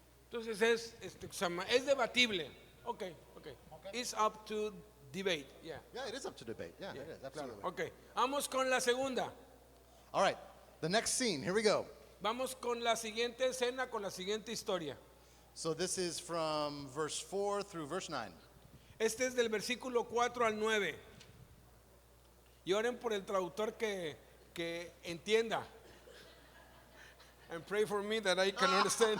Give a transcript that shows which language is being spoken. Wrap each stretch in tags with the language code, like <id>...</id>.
<es>Entonces es debatible.</es> <en>Okay. It's up to debate. Yeah. Yeah, it is up to debate. Yeah, it is absolutely.</en> <es>Okay. Vamos con la segunda.</es> <en>All right, the next scene. Here we go.</en> <es>Vamos con la siguiente escena, con la siguiente historia.</es> <en>So this is from verse 4 through verse 9.</en> <es>Este es del versículo 4 al 9. Y oren por el traductor que entienda.</es> <en>And pray for me that I can understand.</en>